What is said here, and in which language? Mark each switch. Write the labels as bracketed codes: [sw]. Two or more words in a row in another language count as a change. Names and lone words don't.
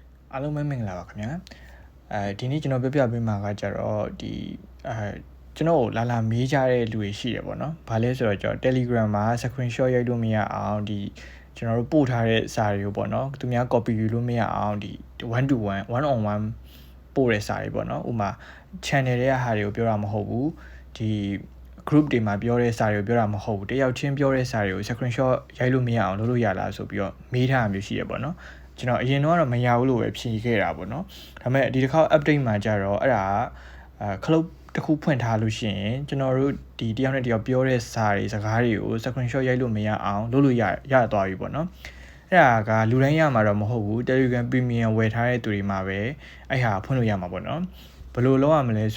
[my] အားလုံးပဲမင်္ဂလာပါခင်ဗျာဒီနေ့ကျွန်တော်ပြောပြပေးမှာကကြတော့ကျွန်တော်လာမေးကြတဲ့လူတွေရှိတယ်ပေါ့နော်ဘာလဲဆိုတော့ကျွန်တော် Telegram မှာ screenshot ရိုက်လို့မရအောင်ကျွန်တော်တို့ပို့ထားတဲ့စာတွေကိုပေါ့နော်သူများ copy ယူလို့မရအောင် [en] one to one on one [my] ပို့တဲ့စာတွေပေါ့နော်ဥပမာ channel တွေကဟာတွေကိုပြောတာမဟုတ်ဘူးgroup တွေမှာပြောတဲ့စာတွေကိုပြောတာမဟုတ်ဘူးတယောက်ချင်းပြောတဲ့စာတွေကို screenshot ရိုက်လို့မရအောင်လုပ်လို့ရလားဆိုပြီးတော့မေးထားတာမျိုးရှိရပေါ့နော်ကျွန်တော်အရင် တော့မရဘူးလို့ပဲဖြေခဲ့တာပေါ့နော်ဒါပေမဲ့ဒီတစ်ခါ update မှာကြတော့အဲ့ဒါခလုတ်တစ်ခုဖွင့်ထားလို့ရှိရင်ကျွန်တော်တို့တယောက်နဲ့တယောက်ပြောတဲ့စာတွေစကားတွေကို screenshot ရိုက်လို့မရအောင်လုပ်လို့ရသွားပြီပေါ့နော်အဲ့ဒါကလူတိုင်းရမှာတော့မဟုတ်ဘူး Telegram Premium ဝယ်ထားတဲ့သူတွေမှာပဲအဲ့ဟာဖွင့်လို့ရမှာပေါ့နော်ဘယ်လိုလုပ်ရမလဲ